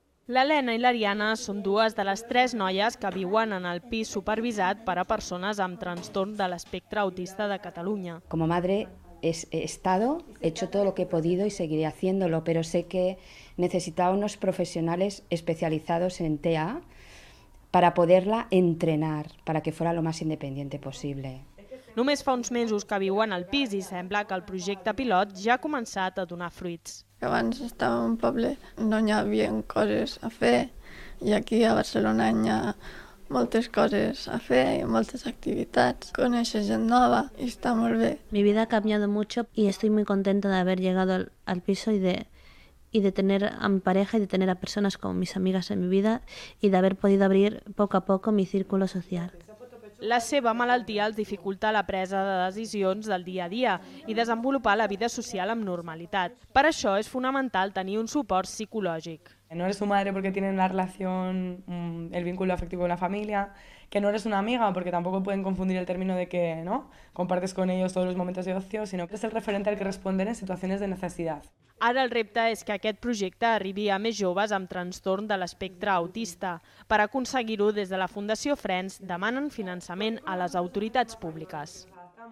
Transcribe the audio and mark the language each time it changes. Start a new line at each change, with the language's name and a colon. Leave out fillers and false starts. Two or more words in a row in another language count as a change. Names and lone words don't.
Catalan: L'Helena i l'Ariana són dues de les 3 noies que viuen en el pis supervisat per a persones amb trastorn de l'espectre autista de Catalunya.
Spanish: Como madre he hecho todo lo que he podido y seguiré haciéndolo, pero sé que necesitaba unos profesionales especializados en TEA para poderla entrenar, para que fuera lo más independiente posible.
Catalan: Només fa uns mesos que viuen al pis i sembla que el projecte pilot ja ha començat a donar fruits. Abans estava en un poble on hi havia coses a fer i aquí a Barcelona hi ha moltes coses a fer y moltes actividades. Coneixes gent nova
Spanish: y está muy bien. Mi vida ha cambiado mucho y estoy muy contenta de haber llegado al piso y de tener a mi pareja y de tener a personas como mis amigas en mi vida y de haber podido abrir poco a poco mi círculo social.
Catalan: La seva malaltia els dificulta la presa de decisions del dia a dia i desenvolupar la vida social amb normalitat. Per això és fonamental tenir un suport psicològic.
Spanish: No eres su madre porque tienen la relación, el vínculo afectivo con la familia, que no eres una amiga porque tampoco pueden confundir el término de que ¿no? compartes con ellos todos los momentos de ocio, sino que eres el referente al que responder en situaciones de necesidad.
Catalan: Ara el repte és que aquest projecte arribi a més joves amb trastorn de l'espectre autista. Per aconseguir-ho, des de la Fundació Friends demanen finançament a les autoritats públiques.